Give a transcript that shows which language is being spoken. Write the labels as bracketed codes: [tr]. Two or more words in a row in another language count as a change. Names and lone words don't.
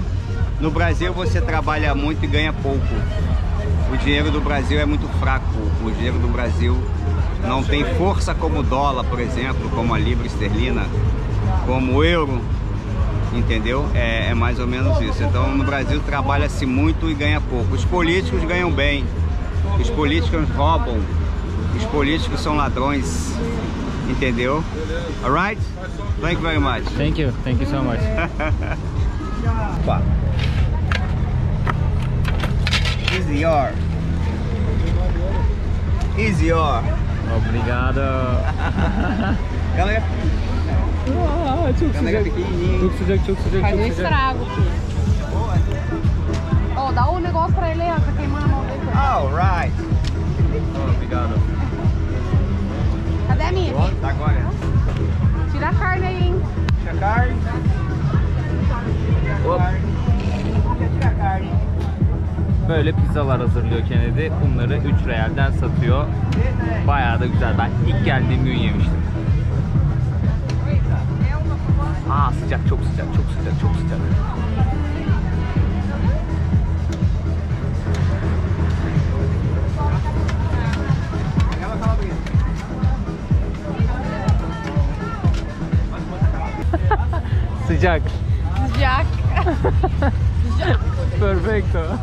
[pt] No Brasil você trabalha muito e ganha pouco. O dinheiro do Brasil é muito fraco, o dinheiro do Brasil não tem força como o dólar, por exemplo, como a libra esterlina, como o euro, entendeu? É mais ou menos isso. Então no Brasil trabalha-se muito e ganha pouco. Os políticos ganham bem, os políticos roubam, os políticos são ladrões, entendeu? [en] Alright? Thank you very much. Thank you so much. Easier. [pt] Obrigado. Galera, [tr] Çok [pt] galera [tr] sıcak. [pt] pequenininha. [tr] Çok sıcak, çok sıcak, [pt] Faz [tr] çok [pt] um [tr] sıcak. [pt] estrago aqui. Ó, dá um negócio pra ele aí, ó, tá queimando a mão dele. [en] Alright. [pt] Obrigado. Cadê a minha? Tá agora. Tira a carne aí, hein? Tira a carne. Tira a carne. [tr] Böyle pizzalar hazırlıyor Kennedy. Bunları 3 realden satıyor. Bayağı da güzel. Ben ilk geldiğim gün yemiştim. Sıcak, çok sıcak, çok sıcak, çok sıcak. Sıcak. Sıcak. [es] Perfecto.